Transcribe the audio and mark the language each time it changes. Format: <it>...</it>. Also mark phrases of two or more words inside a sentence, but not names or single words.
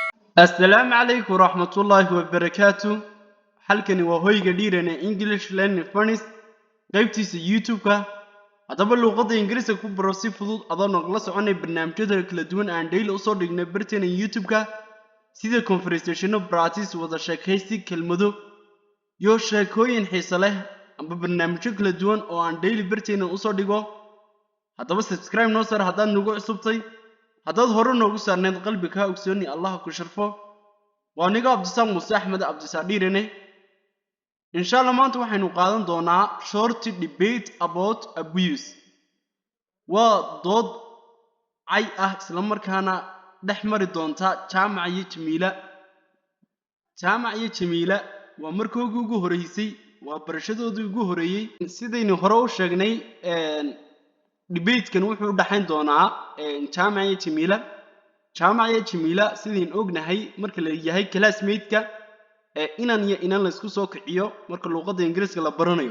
<ar>السلام عليكم ورحمة الله وبركاته.</ar> <so>halkani waa hoyga dhiirana English Learning Furnace qaybtiisa YouTube-ka. Haddaba luqadda Ingiriiska ku baro si fudud adoon la soconay barnaamijyada kala duwan aan daily u soo dhignay barteena YouTube-ka sida</so> <en>conversational practice,</en> <so>wada sheekaysi, kelmado iyo sheekooyin xiiso leh amba barnaamijyo kala duwan oo aan daily barteena u soo dhigo. haddaba subscribe noo sar haddaad nagu cusubtay, haddaad hore noogu saarneed qalbiga ogsooni Allah ku sharfo.</so> <ar>وأنا عبدالسلام موسى أحمد عبدالسعديرني إن شاء الله</ar> <so>maanta waxaynu qaadan doonaa</so> <en>short debate about abuse.</en> <so>waa dood cay ah isla markaana dhex mari doonta Jaamac iyo Jamiila. waa markii ugu horeysay, waa barashadoodii ugu horeeyay. sidaynu hore u sheegnay debate-kan wuxuu u dhaxayn doonaa Jaamac iyo Jamiila sideen ognahay marka la yahay classmate-ka inan iyo inan la isku soo kiciyo marka luqadda Ingiriiska la baranayo.</so>